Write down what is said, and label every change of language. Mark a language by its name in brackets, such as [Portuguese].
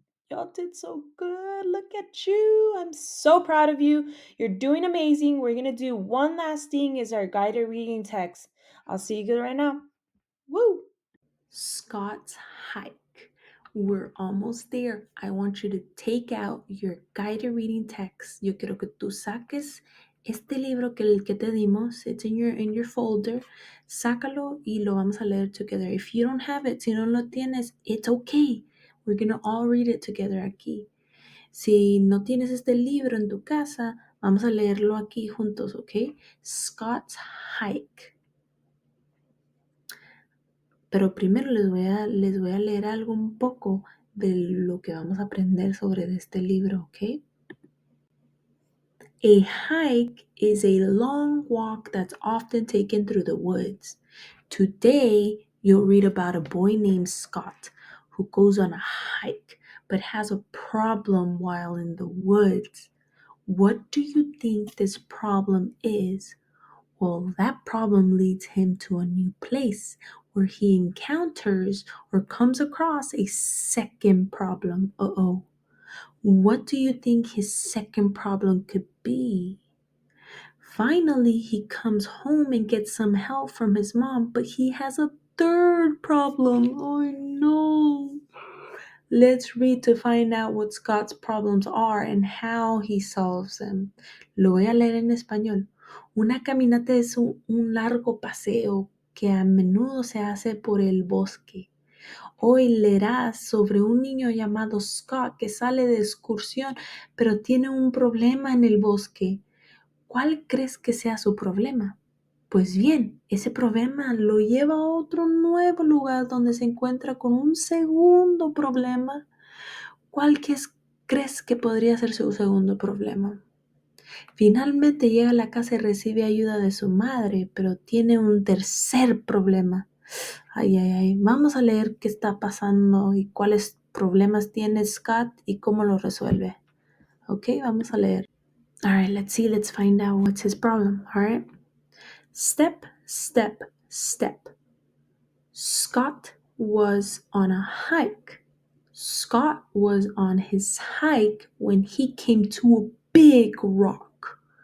[English] Y'all did so good. Look at you. I'm so proud of you. You're doing amazing. We're going to do one last thing is our guided reading text. I'll see you good right now. Woo! Scott's hike. We're almost there. I want you to take out your guided reading text. [Spanish] Yo quiero que tú saques este libro que el que te dimos. [English] It's in your folder. [Spanish] Sácalo y lo vamos a leer [English] together. If you don't have it, [Spanish] si no lo tienes, [English] it's okay. We're gonna all read it together aquí. [Spanish] Si no tienes este libro en tu casa, vamos a leerlo aquí juntos, ¿ok? [English] Scott's hike. [Spanish] Pero primero les voy a leer algo un poco de lo que vamos a aprender sobre este libro, ¿ok? [English] A hike is a long walk that's often taken through the woods. Today, you'll read about a boy named Scott who goes on a hike but has a problem while in the woods. What do you think this problem is? Well, that problem leads him to a new place where he encounters or comes across a second problem. Uh-oh. What do you think his second problem could be? Finally, he comes home and gets some help from his mom, but he has a third problem. Oh no. Let's read to find out what Scott's problems are and how he solves them. [Spanish] Lo voy a leer en español. Una caminata es un largo paseo que a menudo se hace por el bosque. Hoy leerás sobre un niño llamado Scott que sale de excursión, pero tiene un problema en el bosque. ¿Cuál crees que sea su problema? Pues bien, ese problema lo lleva a otro nuevo lugar donde se encuentra con un segundo problema. ¿Cuál crees que podría ser su segundo problema? Finalmente llega a la casa y recibe ayuda de su madre, pero tiene un tercer problema. Ay, ay, ay. Vamos a leer qué está pasando y cuáles problemas tiene Scott y cómo los resuelve. Ok, vamos a leer. [English] All right, let's find out what's his problem. All right. Step, step, step. Scott was on a hike. Scott was on his hike when he came to a big rock.